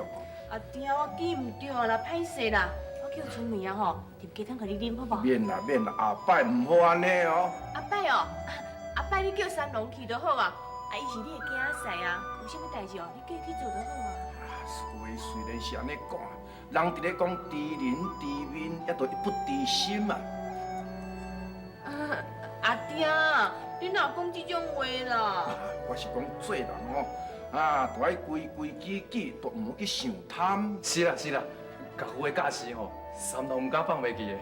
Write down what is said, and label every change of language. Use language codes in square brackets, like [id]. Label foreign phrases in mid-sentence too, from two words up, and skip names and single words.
[nan] 阿爹，我记唔着啦，歹势啦。我叫春梅啊吼，摕鸡汤互你啉好无？免啦，后摆唔好安尼哦。阿伯哦，阿伯你叫三郎去就好啊。啊，伊是你的囝婿啊，有啥物代志哦，你叫伊去做就好啊。话虽然是安尼讲，人伫咧讲知人知面，也都不知心嘛。阿爹，你哪讲这种话啦？我是讲做人哦，都爱规规矩矩，都唔好去想贪。是啦，家父的架势吼，三郎唔敢放袂记的。